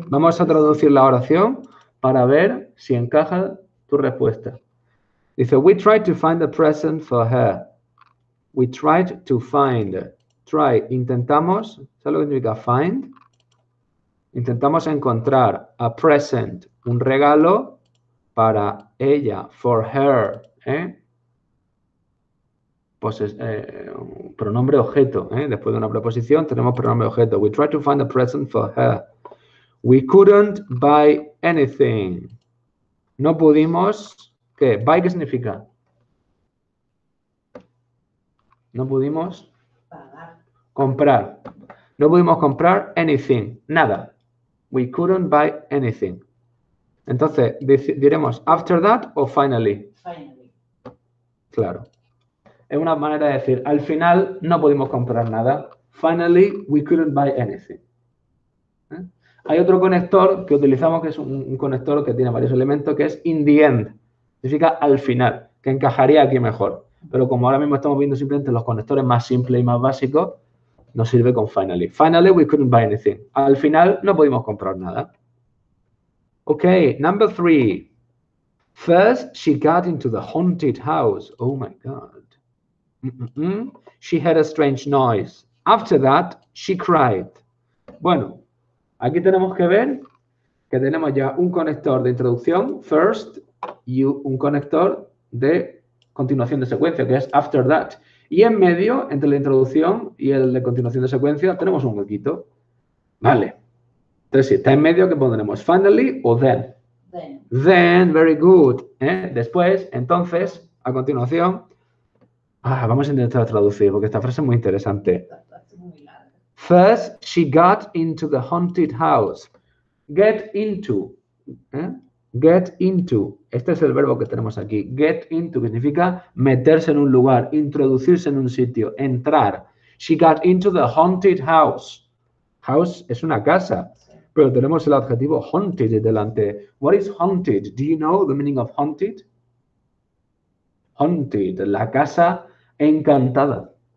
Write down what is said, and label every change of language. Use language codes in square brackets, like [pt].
[es] Vamos a traducir la oración para ver si encaja tu respuesta. Dice, [en] we tried to find a present for her. We tried to find. [es] Try, intentamos, ¿sabes lo que significa find? Intentamos encontrar [en] a present, [es] un regalo para ella, [en] for her, [es] Pues es pronombre objeto, Después de una preposición tenemos pronombre objeto. [en] We tried to find a present for her. We couldn't buy anything. [es] No pudimos, ¿qué? Buy, ¿qué significa? No pudimos comprar. No pudimos comprar anything, nada. [en] We couldn't buy anything. [es] Entonces, diremos [en] after that o finally. Finally. [es] Claro. Es una manera de decir, al final no pudimos comprar nada. [en] Finally, we couldn't buy anything. [es] Hay otro conector que utilizamos que es un conector que tiene varios elementos, que es [en] in the end. [es] Significa al final, que encajaría aquí mejor. Pero como ahora mismo estamos viendo simplemente los conectores más simples y más básicos, nos sirve con finally. [en] Finally, we couldn't buy anything. [es] Al final no pudimos comprar nada. [en] Okay, number 3. First, she got into the haunted house. Oh my God. She had a strange noise. After that, she cried. [es] Bueno, aquí tenemos que ver que tenemos ya un conector de introducción, first, y un conector de continuación de secuencia, que es after that. Y en medio, entre la introducción y el de continuación de secuencia, tenemos un huequito. Vale. Entonces, si está en medio, ¿qué pondremos? [en] Finally o then. Then. Then, very good. [es] Después, entonces, a continuación, vamos a intentar traducir porque esta frase es muy interesante. Esta frase es muy larga. [en] First, she got into the haunted house. Get into. Get into. [es] Este es el verbo que tenemos aquí. Get into, que significa meterse en un lugar, introducirse en un sitio, entrar. [en] She got into the haunted house. [es] House es una casa, pero tenemos el adjetivo haunted delante. [en] What is haunted? Do you know the meaning of haunted? Haunted, [es] la casa encantada.